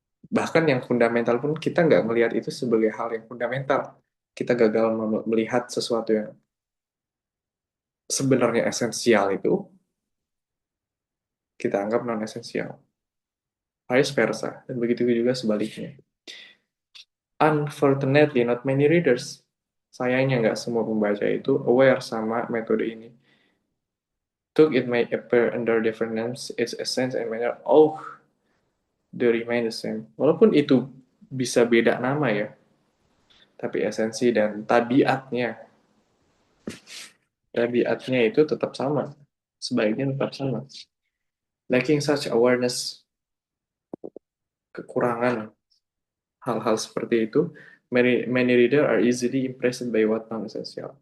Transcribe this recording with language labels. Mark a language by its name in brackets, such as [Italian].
[Indonesian] Bahkan yang fundamental pun kita nggak melihat itu sebagai hal yang fundamental. Kita gagal melihat sesuatu yang sebenarnya esensial itu, kita anggap non-esensial. [English] Vice versa. [Indonesian] Dan begitu juga sebaliknya. [English] Unfortunately, not many readers. [Indonesian] Sayangnya nggak semua pembaca itu aware sama metode ini. [English] Though it may appear under different names, its essence and manner all the remain the same. [Indonesian] Walaupun itu bisa beda nama ya, tapi esensi dan tabiatnya itu tetap sama. Sebaiknya tetap sama. [English] Lacking such awareness, [Indonesian] kekurangan hal-hal seperti itu, [English] many reader are easily impressed by what non-essential.